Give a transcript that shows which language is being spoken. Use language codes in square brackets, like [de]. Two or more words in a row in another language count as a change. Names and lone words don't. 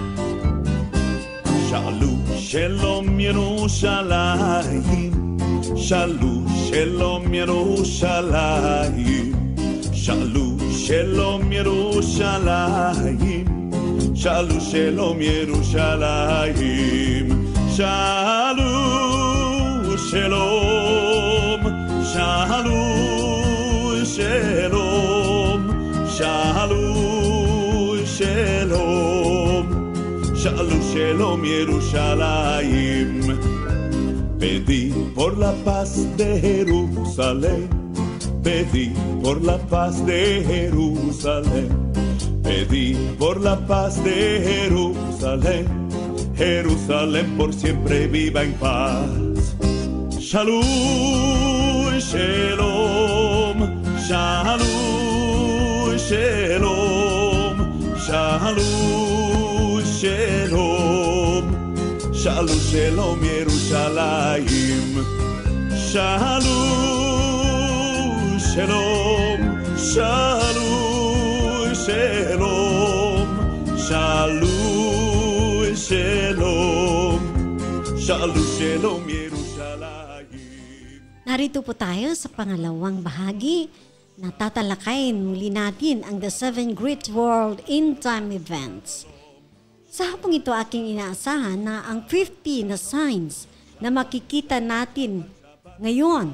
[he] שאלו שלום ירושלים, שאלו שלום ירושלים, שאלו שלום ירושלים, שאלו שלום ירושלים, שאלו שלום, שאלו שלום, שאלו שלום, שאלו שלום ירושלים. [es] Pedí por la paz de Jerusalén, pedí por la paz de Jerusalén, pedí por la paz de Jerusalén, Jerusalén por siempre viva en paz. [he] שלום, שלום, שלום, שלום, שלום, שלום, שלום, שלום, ירושלים. שלום, שלום, שלום, שלום, שלום, שלום, שלום, שלום, ירושלים. [tl] Narito po tayo sa pangalawang bahagi. Natatalakayin muli natin ang The 7 Great World End Time Events. Sa hapong ito aking inaasahan na ang 50 na signs na makikita natin ngayon